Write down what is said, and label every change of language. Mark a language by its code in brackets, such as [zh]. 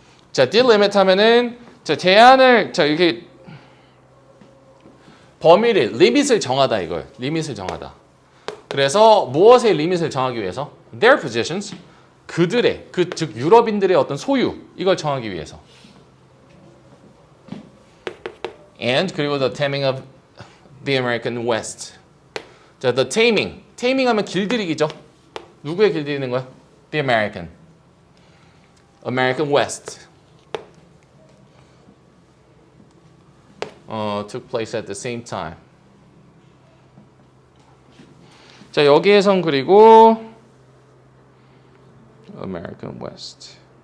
[ko] 자, delimit 하면은 제한을 이렇게 범위를, 리밋을 정하다 이걸. 리밋을 정하다. 그래서 무엇의 리밋을 정하기 위해서? [en] Their positions. [ko] 그들의, 즉 유럽인들의 어떤 소유. 이걸 정하기 위해서. [en] And [ko] 그리고 [en] the taming of the American West. [ko] 자, [en] the taming. taming [ko] 하면 길들이기죠. 누구에 길들이는 거야? The American West. [en] Took place at the same time. [ko] 자, 여기에선 그리고 American West.